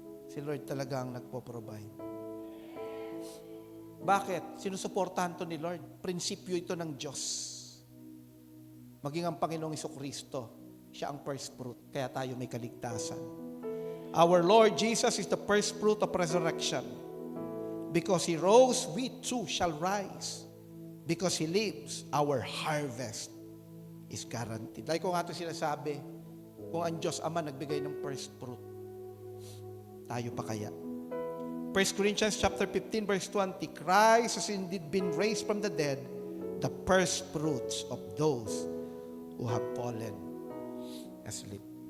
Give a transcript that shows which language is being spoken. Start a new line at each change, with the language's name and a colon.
Filipino: Si Lord talaga ang nagpo-provide. Bakit? Sinusuportahan to ni Lord. Prinsipyo ito ng Diyos. Maging ang Panginoong Jesucristo, siya ang first fruit, kaya tayo may kaligtasan.
English: Our Lord Jesus is the first fruit of resurrection. Because He rose, we too shall rise. Because He lives, our harvest is guaranteed.
Filipino: Like ko nga ito sinasabi, kung ang Diyos Ama nagbigay ng first fruit, tayo pa kaya?
English: 1 Corinthians chapter 15 verse 20, Christ has indeed been raised from the dead, the first fruits of those who have fallen asleep.